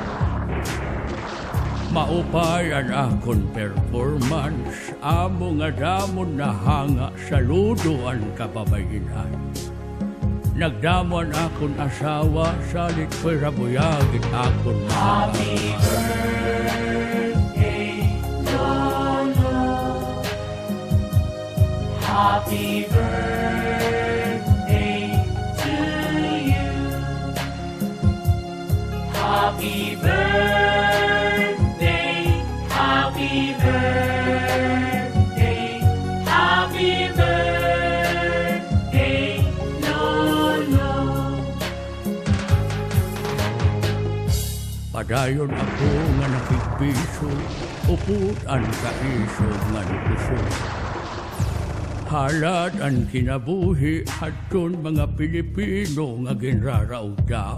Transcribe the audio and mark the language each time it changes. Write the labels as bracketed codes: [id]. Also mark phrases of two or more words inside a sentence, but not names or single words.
[war] Maupay ang akon performance, amo nga damon na hanga sa ludo ang kababayinan. Nagdamon akon asawa, salit ko'y rabuyagit akon mga [en] Happy birthday, Lolo. Happy birthday to you. Happy birthday, happy birthday, happy birthday, Lolo. [war] Padayon ako nga nakikpiso, upot ang kaiso nga puso. Halad ang kinabuhi, hadton mga Pilipino nga ginraraw dao.